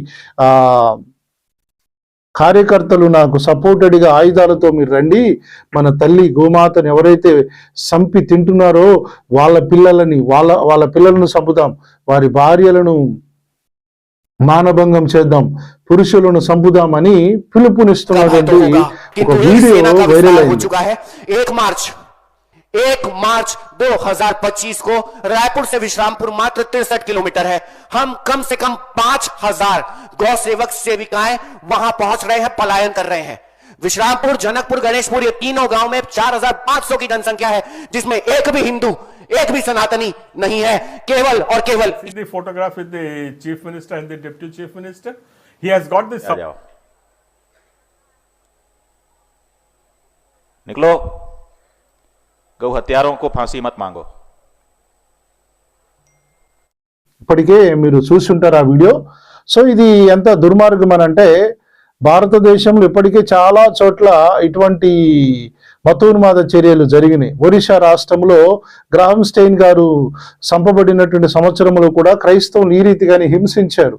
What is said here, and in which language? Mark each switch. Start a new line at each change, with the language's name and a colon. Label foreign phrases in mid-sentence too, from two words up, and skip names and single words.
Telugu: కార్యకర్తలు నాకు సపోర్టెడ్గా ఆయుధాలతో మీరు రండి, మన తల్లి గోమాతను ఎవరైతే చంపి తింటున్నారో వాళ్ళ పిల్లలను చంపుదాం, వారి భార్యలను మానభంగం చేద్దాం, పురుషులను చంపుదామని పిలుపునిస్తున్నటువంటి ఒక వీడియో వైరల్ అయింది.
Hindi: 1 मार्च 2025 को रायपुर से विश्रामपुर मात्र 63 किलोमीटर है। हम कम से कम 5000 गौ सेवक सेविकाएं वहां पहुंच रहे हैं, पलायन कर रहे हैं। विश्रामपुर, जनकपुर, गणेशपुर, ये तीनों गांव में 4500 की जनसंख्या है, जिसमें एक भी हिंदू, एक भी सनातनी नहीं है। केवल और केवल
English: the photograph with the chief minister and the deputy chief minister. He has got this.
Hindi: निकलो, गौ हत्यारों को फांसी मत मांगो।
Telugu: ఇప్పటికే మీరు చూసుంటారు ఆ వీడియో. సో ఇది ఎంత దుర్మార్గం అని అంటే, భారతదేశంలో ఇప్పటికే చాలా చోట్ల ఇటువంటి మతోన్మాద చర్యలు జరిగినాయి. ఒరిస్సా రాష్ట్రంలో గ్రాహం స్టెయిన్ గారు చంపబడినటువంటి సంవత్సరంలో కూడా క్రైస్తవులు ఈ రీతిగానే హింసించారు.